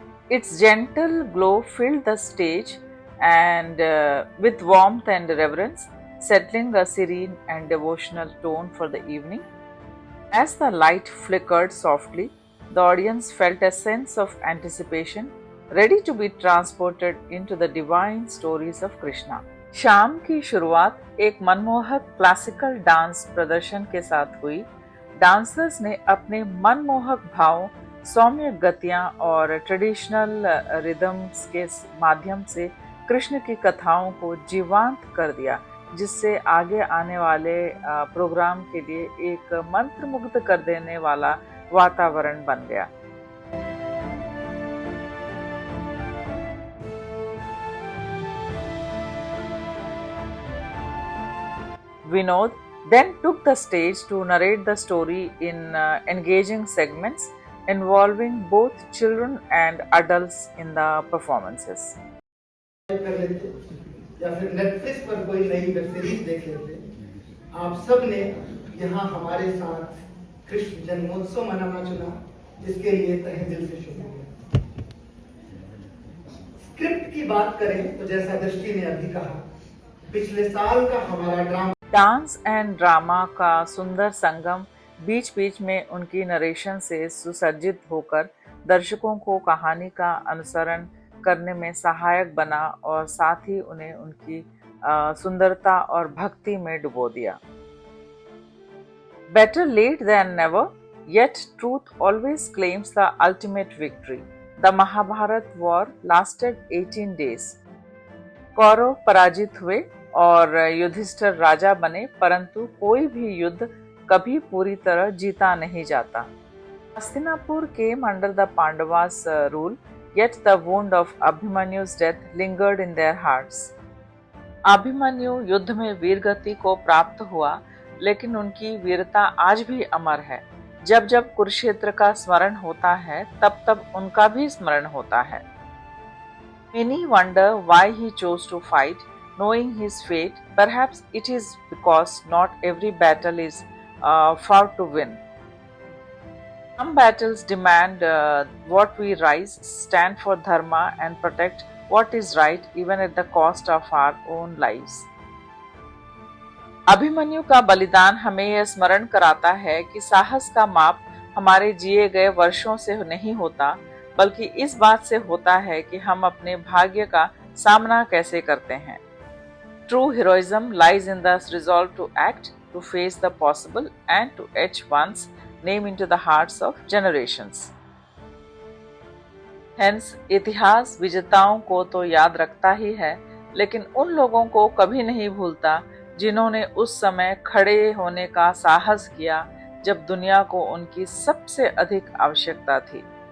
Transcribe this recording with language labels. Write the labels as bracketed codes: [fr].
[en] Its gentle glow filled the stage and with warmth and reverence, settling a serene and devotional tone for the evening. As the light flickered softly, the audience felt a sense of anticipation, ready to be transported into the divine stories of Krishna. [hi] शाम की शुरुआत एक मनमोहक classical dance प्रदर्शन के साथ हुई। Dancers ने अपने मनमोहक भावों, सौम्य गतियां और ट्रेडिशनल रिदम्स के माध्यम से कृष्ण की कथाओं को जीवंत कर दिया, जिससे आगे आने वाले प्रोग्राम के लिए एक मंत्रमुग्ध कर देने वाला वातावरण बन गया। [en] Vinod then took the stage to narrate the story in engaging segments involving both children and adults in the performances. [hi] कर लेते या फिर नेटफ्लिक्स पर कोई नई वेब सीरीज देख लेते। आप सब ने यहाँ हमारे साथ कृष्ण जन्मोत्सव मनाना चुना, जिसके लिए तहे दिल से शुक्रिया। स्क्रिप्ट की बात करें तो जैसा दृष्टि ने अभी कहा, पिछले साल का हमारा ड्रामा डांस एंड ड्रामा का सुंदर संगम बीच बीच में उनकी नरेशन से सुसज्जित होकर दर्शकों को कहानी का अनुसरण करने में सहायक बना और साथ ही उन्हें उनकी सुंदरता और भक्ति में डुबो दिया। [en] Better late than never, yet truth always claims the ultimate victory. The Mahabharat war lasted 18 days. [hi] Kaurava पराजित हुए और युधिष्ठिर राजा बने, परंतु कोई भी युद्ध कभी पूरी तरह जीता नहीं जाता। [en] Hastinapur came under the Pandavas' rule, yet the wound of Abhimanyu's death lingered in their hearts. [hi] Abhimanyu युद्ध में वीरगति को प्राप्त हुआ, लेकिन उनकी वीरता आज भी अमर है। जब जब कुरुक्षेत्र का स्मरण होता है, तब तब उनका भी स्मरण होता है। [en] Many wonder why he chose to fight, knowing his fate. Perhaps it is because not every battle is fought to win. Some battles demand what we rise, stand for dharma and protect what is right even at the cost of our own lives. [hi] Abhimanyu का बलिदान हमें यह स्मरण कराता है कि साहस का माप हमारे जिए गए वर्षों से नहीं होता, बल्कि इस बात से होता है कि हम अपने भाग्य का सामना कैसे करते हैं। [en] True heroism lies in the resolve to act, to face the possible and to etch one's name into the hearts of generations. [hi] Hence, इतिहास विजेताओं को तो याद रखता ही है, लेकिन उन लोगों को कभी नहीं भूलता जिन्होंने उस समय खड़े होने का साहस किया जब दुनिया को उनकी सबसे अधिक आवश्यकता थी।